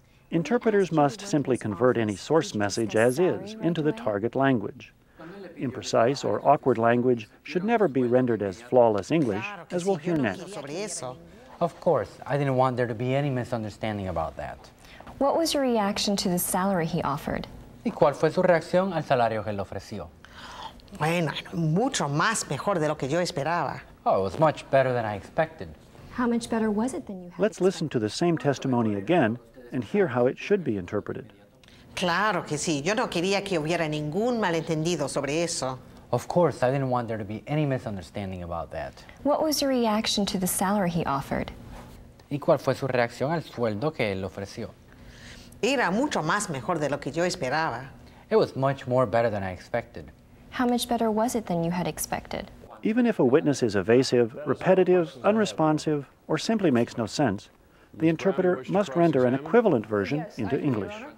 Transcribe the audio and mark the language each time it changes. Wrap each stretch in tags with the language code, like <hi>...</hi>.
<en>Interpreters must simply convert any source message as is into the target language. Imprecise or awkward language should never be rendered as flawless English, as we'll hear next. Of course, I didn't want there to be any misunderstanding about that. What was your reaction to the salary he offered?</en> <es>¿Y cuál fue su reacción al salario que le ofreció? Bueno, mucho más mejor de lo que yo esperaba.</es> <en>Oh, it was much better than I expected. How much better was it than you had Let's listen to the same testimony again and hear how it should be interpreted.</en> <es>Claro que sí. Yo no quería que hubiera ningún malentendido sobre eso.</es> <en>Of course, I didn't want there to be any misunderstanding about that. What was your reaction to the salary he offered?</en> <es>¿Y cuál fue su reacción al sueldo que él ofreció? Era mucho más mejor de lo que yo esperaba.</es> <en>It was much more better than I expected. How much better was it than you had expected? Even if a witness is evasive, repetitive, unresponsive, or simply makes no sense, the interpreter must render an equivalent version into English.</en>